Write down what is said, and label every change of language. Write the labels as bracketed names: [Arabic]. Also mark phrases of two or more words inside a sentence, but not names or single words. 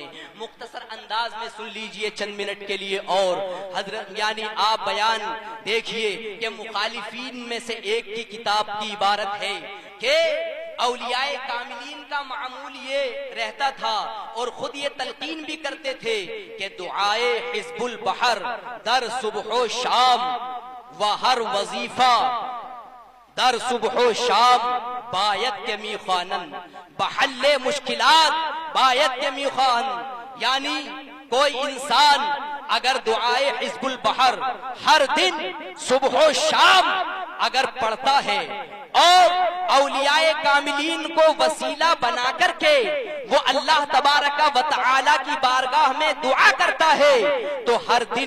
[Urdu] مختصر انداز میں سن لیجئے چند منٹ کے لیے، اور حضرت یعنی آپ بیان دیکھیے کہ مخالفین میں سے ایک کی کتاب کی عبارت ہے کہ اولیاء کاملین کا معمول یہ رہتا تھا اور خود یہ تلقین بھی کرتے تھے کہ دعائے [Persian] حزب البحر در صبح و شام و ہر وظیفہ در صبح و شام باید کے میخوانن بحل مشکلات باید کے میخوان، [Urdu] یعنی کوئی انسان اگر دعائے حزب البحر ہر دن صبح و شام اگر پڑھتا ہے اور اولیاء کاملین کو وسیلہ بنا کر کے وہ اللہ تبارک و تعالی کی بارگاہ میں دعا کرتا ہے تو ہر